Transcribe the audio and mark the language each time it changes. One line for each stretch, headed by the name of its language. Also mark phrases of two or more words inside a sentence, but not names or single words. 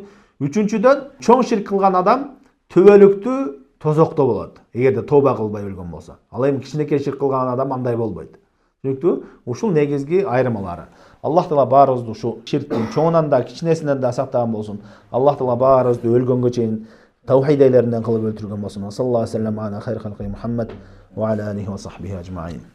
Kyrgyz: Үчүнчүдөн, чоң ширк кылган адам төбөлүктүү тозокто болот, эгерде тооба кылбай өлгөн болсо. Ал эми кичинекей ширк кылган адам андай болбойт. Түшүнүктүү? Ушул негизги айырмалары. Аллах Таала баарыбызды ушу ширктин чоңунан да кичинесинен да сактаган болсун. Аллах Таала баарыбызды өлгөнгө чейин таухид эйлеринен кылып өлтүргөн болсун.
Arabic: صلى الله عليه وسلم على خير خلق محمد وعلى آله وصحبه أجمعين.